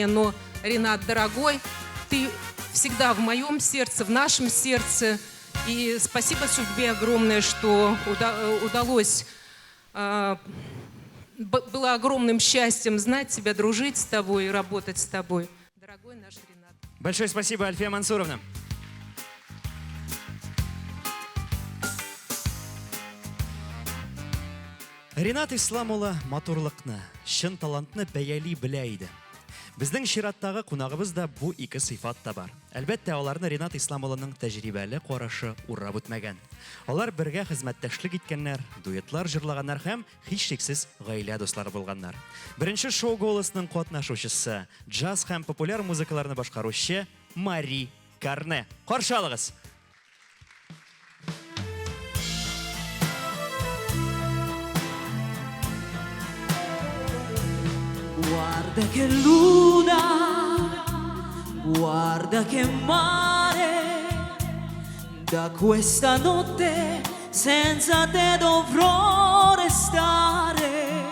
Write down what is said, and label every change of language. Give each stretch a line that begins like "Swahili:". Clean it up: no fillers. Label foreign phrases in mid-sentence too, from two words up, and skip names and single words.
Russian: Но, Ренат, дорогой, ты всегда в моем сердце, в нашем сердце. И спасибо судьбе огромное, что удалось, было огромным счастьем знать тебя, дружить с тобой и работать с тобой. Дорогой наш Ренат. Большое спасибо, Альфия Мансуровна.
Tatar: Ренат Исламулы матурлыкны, шын талантны бәяли белә иде. Безнең чираттагы кунагыбыз да бу ике сыйфат та бар. Әлбәттә, аларны Ренат Исламулының тәҗрибәле карашы урап үтмәгән. Алар бергә хезмәттәшлек иткәннәр, дуэтлар җырлаганнар һәм һичшиксез гаилә дуслары булганнар. Беренче шоу «Голосның» катнашучысы, джаз һәм популяр музыкаларны башкаручы Мари Карне. Каршы алыгыз.
Italian: Guarda che luna, guarda che mare, da questa notte senza te dovrò restare.